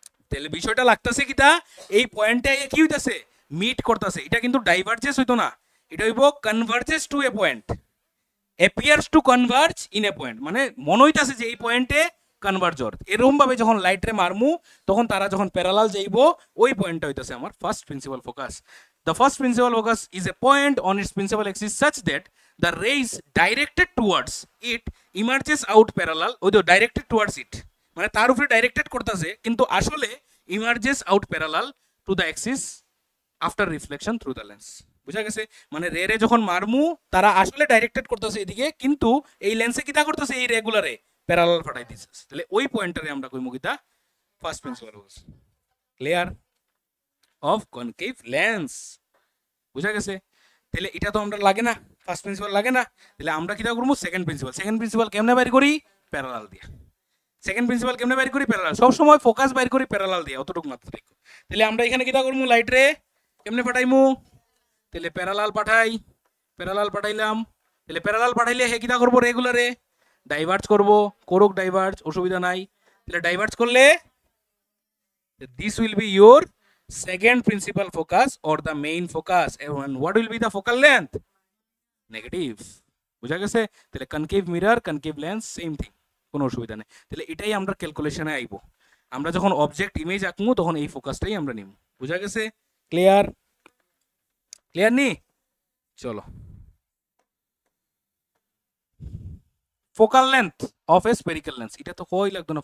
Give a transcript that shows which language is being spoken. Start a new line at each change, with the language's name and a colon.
Bangla: তাহলে বিষয়টা লাগতেছে কিটা? এই পয়েন্টে কি হইতাছে? মিট করতেছে। এটা কিন্তু ডাইভার্জেস হইতো না, এটা হইব
English: converges to a point,
Bangla: appears to converge in a point, মানে মনে হইতাছে যে এই পয়েন্টে কনভার্জ হর। এরকম ভাবে যখন লাইটরে মারমু তখন তারা যখন প্যারালাল যাইব ওই পয়েন্টটা হইতাছে আমার first principal focus.
English: The first principal focus is a point on its principal axis such that the rays directed towards it emerges out parallel with the directed towards it,
Bangla: মানে তার উপরে ডাইরেক্টেড করতেছে কিন্তু আসলে
English: emerges out parallel to the axis after reflection through the lens।
Bangla: বুঝা গেছে? মানে রে রে যখন মারমু তারা আসলে ডাইরেক্টেড করতেছে এদিকে, কিন্তু এই লেন্সে কিটা করতেছে? এই রেগুলারে প্যারালাল ফাটাই দিছে। তাহলে ওই পয়েন্টারে আমরা কইমু কিটা first principal focus. Clear? Of concave lens. বুঝা গেছে? তাহলে এটা তো আমরা লাগে না, ফার্স্ট প্রিন্সিপাল লাগে না, তাহলে আমরা কিটা করবো? Second principal. সেকেন্ড প্রিন্সিপাল কেমনে বাইর করি? প্যারালাল দিয়া। সেকেন্ড প্রিন্সিপাল কেমনে বাইর করি? প্যারালাল। সব সময় ফোকাস বাইর করি প্যারালাল দিয়া, অতটুকু মাত্র দেখো। তাহলে আমরা এখানে কিটা করবো? লাইট রে কেমনে পাঠাইমু? তাহলে প্যারালাল পাঠাই, প্যারালাল পাঠাইলাম। তাহলে প্যারালাল পাঠাইলে হে কিটা করবো? রেগুলারে ডাইভার্জ করবো, করুক ডাইভার্জ, অসুবিধা নাই। তাহলে ডাইভার্জ করলে
English: This will be your second principal focus or the main focus, and what will be the focal length? Negative।
Bangla: বুঝা গেছে? তাহলে concave mirror, concave lens same thing, কোনো অসুবিধা নেই। তাহলে এটাই আমরা ক্যালকুলেশনে আইবো। আমরা যখন অবজেক্ট ইমেজ আঁকবো তখন এই ফোকাসটাই আমরা নিব। বুঝা গেছে? ক্লিয়ার? ক্লিয়ার নি? চলো, focal length of A spherical lens, এটা তো কই লাগতো না।